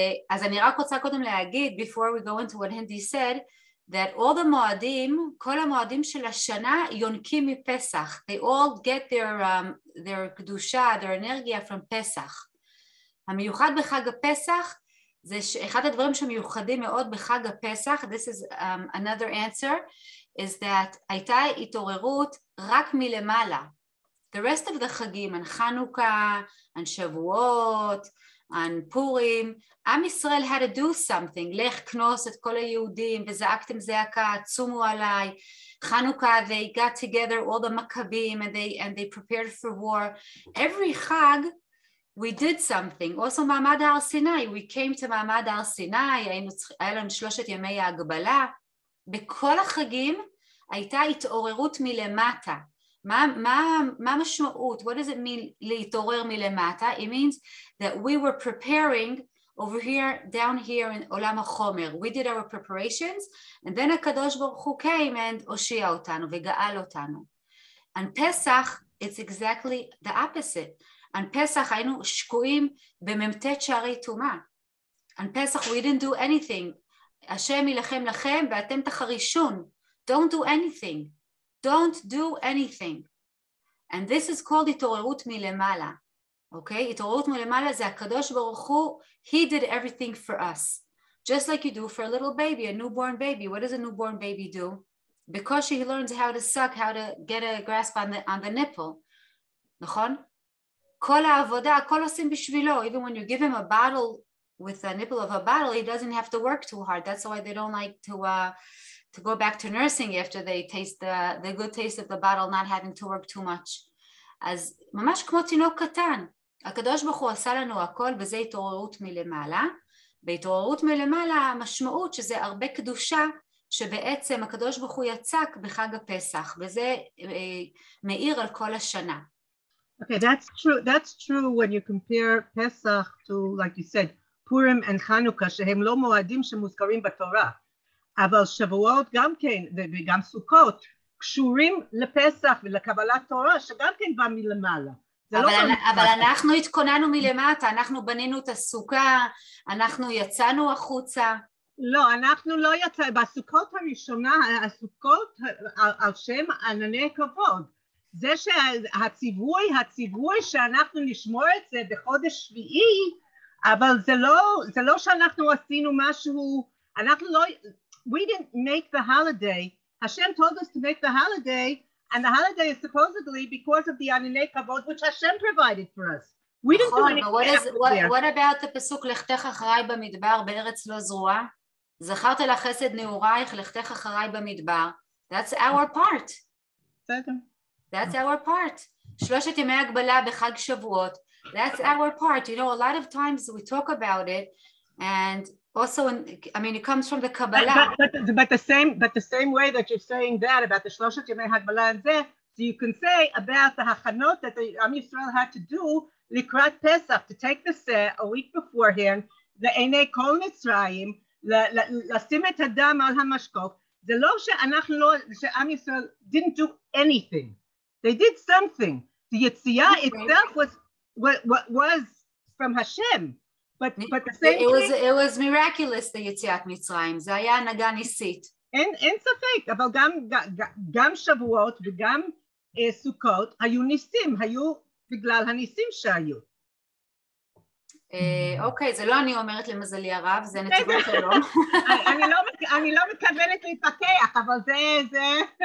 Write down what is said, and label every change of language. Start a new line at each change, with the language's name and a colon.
Hebrew: אז אני רק רוצה קודם להגיד,
English: before we go into what Hindi said, that all the
Hebrew: מועדים, כל המועדים של השנה יונקים מפסח.
English: They all get their קדושה, their אנרגיה from פסח.
Hebrew: המיוחד בחג הפסח, זה אחד הדברים שמיוחדים מאוד בחג הפסח,
English: this is another answer, is that
Hebrew: הייתה התעוררות רק מלמעלה.
English: The rest of the חגים,
Hebrew: על חנוכה, על שבועות, על פורים, עם ישראל
English: had to do something,
Hebrew: לך כנוס את כל היהודים וזעקתם זעקה, צומו עליי, חנוכה,
English: they got together all the Maccabim and they prepared for war. Every חג we did something.
Hebrew: Also מעמד הר סיני,
English: we came to
Hebrew: מעמד הר סיני, היה לנו 3 ימי ההגבלה. בכל החגים הייתה התעוררות מלמטה. מה משמעות?
English: What does it mean
Hebrew: להתעורר מלמטה?
English: It means that we were preparing over here, down here in עולם החומר. We did our preparations, and then הקדוש ברוך הוא came and
Hebrew: הושיע אותנו וגאל אותנו.
English: On Pesach, it's exactly the opposite. On Pesach
Hebrew: היינו שקועים בממתת שערי טומאה.
English: On Pesach we didn't do anything.
Hebrew: השם ילחם לכם ואתם תחרישון.
English: Don't do anything. Don't do anything. And this is called התעוררות מלמעלה. Okay?
Hebrew: התעוררות מלמעלה זה הקדוש ברוך הוא,
English: he did everything for us. Just like you do for a little baby, a newborn baby. What does a newborn baby do? Because he learns how to suck, how to get a grasp on the nipple.
Hebrew: נכון? כל העבודה, הכל עושים בשבילו.
English: Even when you give him a bottle with a nipple of a bottle, he doesn't have to work too hard. That's why they don't like to go back to nursing after they taste the good taste of the bottle, not having to work too much.
Hebrew: אז ממש כמו תינוק קטן. הקדוש ברוך הוא עשה לנו הכל, וזה התעוררות מלמעלה. בהתעוררות מלמעלה המשמעות שזה הרבה קדושה, שבעצם הקדוש ברוך הוא יצק בחג הפסח, וזה מאיר על כל השנה.
English: Okay, that's true when you compare Pesach to, like you said, Purim and Chanukah,
Hebrew: שהם לא מועדים שמוזכרים בתורה. אבל שבועות גם כן, וגם סוכות, קשורים לפסח ולקבלת תורה, שגם כן בא מלמעלה. אבל אנחנו התכוננו מלמטה, אנחנו בנינו את הסוכה, אנחנו יצאנו החוצה. לא, אנחנו לא יצאנו, בסוכות הראשונה, הסוכות על שם ענני כבוד. זה שהציווי שאנחנו נשמור את זה בחודש שביעי, אבל זה לא שאנחנו עשינו משהו, אנחנו לא,
English: we didn't make the holiday. Hashem told us to make the holiday, and the holiday is supposedly because of the Ananei Kavod, which Hashem provided for us. We didn't do anything. What about the
Hebrew: פסוק לכתך אחריי במדבר בארץ לא זרועה? זכרת לך חסד נעורייך, לכתך אחריי במדבר.
English: That's our part. That's our part.
Hebrew: 3 ימי הגבלה בחג שבועות.
English: That's our part. You know, a lot of times we talk about it, and also, I mean, it comes from the Kabbalah. But the same way that you're saying that about the Shloshet Yemei Hagbalah and Zeh, so you can say about the Hachanot that the Am Yisrael had to do Likrat Pesach, to take the Seh a week beforehand, the Einei Kol Mitzrayim,
Hebrew: לשים את הדם על המשקוף. זה לא שאנחנו לא, שעם ישראל
English: didn't do anything. They did something. The יציאה itself was from Hashem. But the same thing, it was miraculous, the יציאת מצרים.
Hebrew: זה היה הנהגה ניסית. אין ספק, אבל גם שבועות וגם סוכות היו ניסים, היו בגלל הניסים שהיו. אוקיי, זה לא אני אומרת למזלי הרב, זה נתיבות שלום. אני לא מתכוונת להתפתח, אבל זה...